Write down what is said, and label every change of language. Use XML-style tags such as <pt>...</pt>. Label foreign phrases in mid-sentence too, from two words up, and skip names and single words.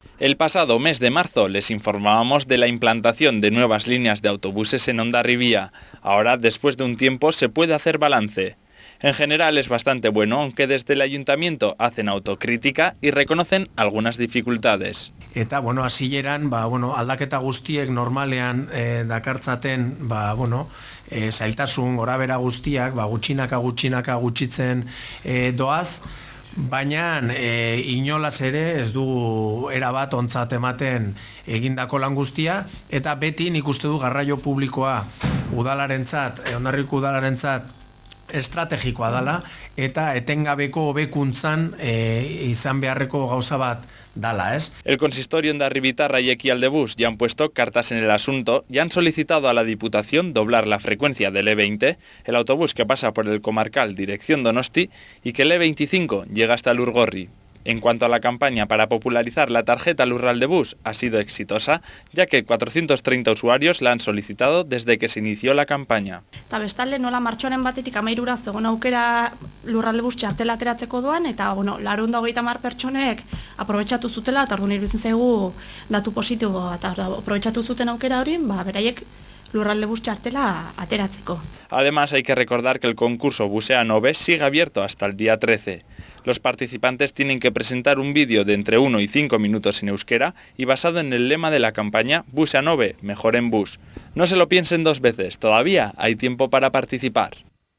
<es>El pasado mes de marzo les informábamos de la implantación de nuevas líneas de autobuses en Hondarribia. Ahora, después de un tiempo, se puede hacer balance. En general es bastante bueno, aunque desde el ayuntamiento hacen autocrítica y reconocen algunas dificultades.</es> <eu>Eta, hasieran, aldaketa guztiek normalean dakartzaten, zailtasun gorabera guztiak, gutxinaka gutxitzen doaz, baina inolaz ere ez dugu erabat ontzat ematen egindako lan guztia, eta beti nik uste du garraio publikoa udalarentzat, Hondarribiko udalarentzat estrategikoa dela, eta etengabeko hobekuntzan izan beharreko gauza bat dala, ¿es?</eu> <es>El consistorio hondarribitarra y Ekialdebus ya han puesto cartas en el asunto y han solicitado a la Diputación doblar la frecuencia del E20, el autobús que pasa por el comarcal dirección Donosti, y que el E25 llega hasta Lurgorri. En cuanto a la campaña para popularizar la tarjeta Lurraldebus, ha sido exitosa, ya que 430 usuarios la han solicitado desde que se inició la campaña.</es> <eu>Eta bestalde nola martxoaren batetik 13 zegoen aukera Lurraldebus txartela ateratzeko doan, eta 430 pertsonek aprobetxatu zutela, eta orduan iruditzen zaigu datu positibo, eta aprobetxatu zuten aukera hori, beraiek Lurraldebus txartela ateratzeko.</eu> <es>Además, hay que recordar que el concurso Busea Nove sigue abierto hasta el día 13. Los participantes tienen que presentar un vídeo de entre 1 y 5 minutos en euskera y basado en el lema de la campaña Busea Nove, mejor en bus. No se lo piensen dos veces, todavía hay tiempo para participar.</es>